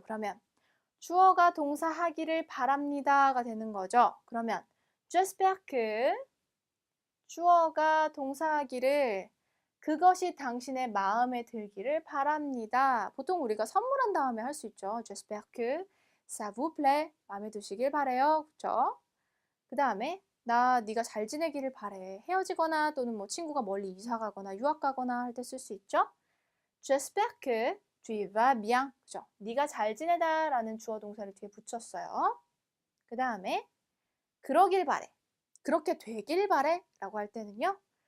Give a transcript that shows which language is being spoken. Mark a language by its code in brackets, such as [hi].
[ko] 그러면 주어가 동사 하기를 바랍니다가 되는 거죠. 그러면 [fr] j'espère que [ko] 주어가 동사하기를 그것이 당신의 마음에 들기를 바랍니다. 보통 우리가 선물한 다음에 할 수 있죠. [fr] J'espère que ça vous plaît. [ko] 마음에 드시길 바래요. 그렇죠? 그 다음에 네가 잘 지내기를 바래. 헤어지거나 또는 뭐 친구가 멀리 이사 가거나 유학 가거나 할 때 쓸 수 있죠. [fr] J'espère que tu vas bien. [ko] 그죠? 네가 잘 지내다 라는 주어 동사를 뒤에 붙였어요. 그 다음에 그러길 바래. 그렇게 되길 바래 라고 할 때는요.